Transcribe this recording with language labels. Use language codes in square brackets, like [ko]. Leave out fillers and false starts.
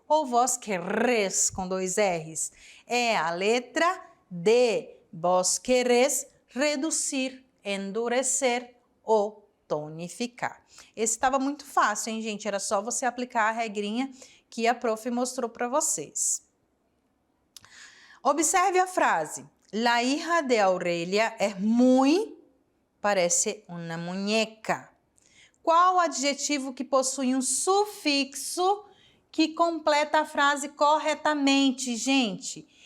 [pt] ou vós querés com 2 R's? É a letra D. Vós querés reduzir, endurecer ou tonificar. Esse estava muito fácil, hein, gente? Era só você aplicar a regrinha que a prof mostrou para vocês. Observe a frase. [es] La hija de Aurelia es muy, parece una muñeca. [pt] Qual o adjetivo que possui um sufixo que completa a frase corretamente, gente?